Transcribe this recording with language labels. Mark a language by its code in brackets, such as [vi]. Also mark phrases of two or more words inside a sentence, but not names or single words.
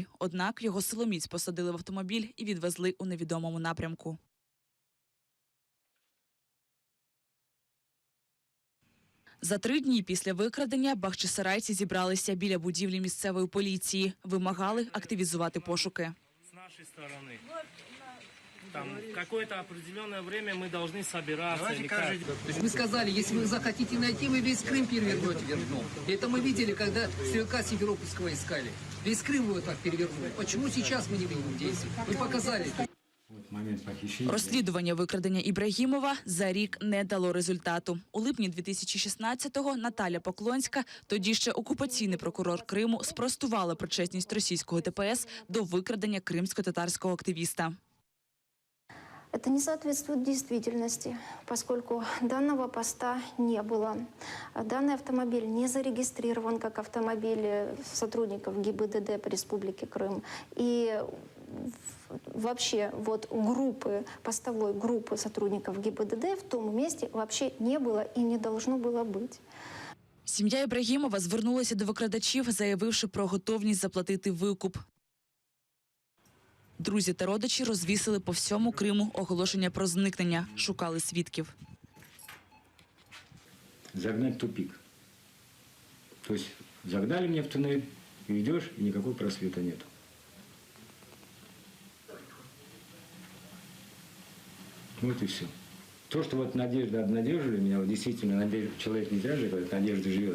[uk] Однак його силоміць посадили в автомобіль і відвезли у невідомому напрямку. За 3 дні після викрадення бахчисарайці зібралися біля будівлі місцевої поліції. Вимагали активізувати пошуки. [ru] С нашей стороны. Там какое-то определенное время мы должны собираться. Вы сказали, если вы захотите найти, вы весь Крым перевернете вверх дном. Это мы видели, когда стрелка Симферопольского искали. Весь Крым его так перевернули. Почему сейчас мы не видим действий? Вы показали это. [uk] Розслідування викрадення Ібрагімова за рік не дало результату. У липні 2016-го Наталя Поклонська, тоді ще окупаційний прокурор Криму, спростувала причетність російського ДПС до викрадення кримсько-татарського активіста. [ru] Это не соответствует действительности, поскольку данного поста не было. Данный автомобиль не зарегистрирован как автомобиль сотрудников ГИБДД по Республике Крым. И вообще вот группы, постовой группы сотрудников ГИБДД в том месте вообще не было и не должно было быть. [uk] Сім'я Ібрагімова звернулася до викрадачів, заявивши про готовність заплатити викуп. Друзі та родичі розвісили по всьому Криму оголошення про зникнення, шукали свідків. [ru] Загнать в тупик. То есть загнали меня в туннель, идешь, и никакого просвета нету. Вот и все. То, что вот надежда обнадежили меня, вот действительно, человек не зря же, говорит, надежда живет.